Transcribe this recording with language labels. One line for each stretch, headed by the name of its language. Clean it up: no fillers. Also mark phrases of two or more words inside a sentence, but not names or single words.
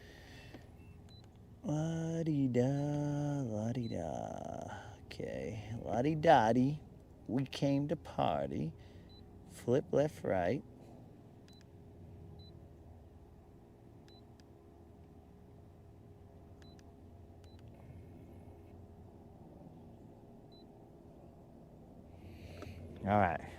English: La-dee-da, la-dee-da. Okay, la-dee-da-dee. We came to party. Flip left, right. All right.